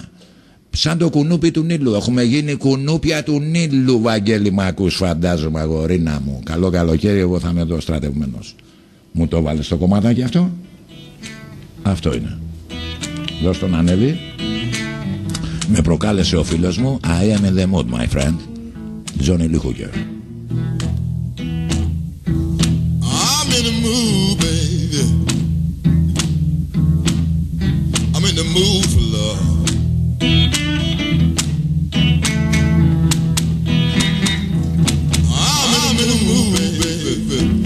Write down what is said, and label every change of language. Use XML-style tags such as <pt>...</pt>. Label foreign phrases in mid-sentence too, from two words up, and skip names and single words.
<el>Σαν το κουνούπι του Νείλου. Έχουμε γίνει κουνούπια του Νείλου, Βαγγέλη, μ' ακούς, φαντάζομαι, αγορίνα μου. Καλό καλοκαίρι, εγώ θα είμαι εδώ στρατευμένος. Μου το βάλες στο κομματάκι αυτό. Αυτό είναι. Δώσ' τον ανέβει. Με προκάλεσε ο φίλος μου.</el> <en>I am in the mood, my friend. Johnny Lee Hooker. I'm in the mood, baby. I'm in the mood for love. I'm in the mood, baby.</en>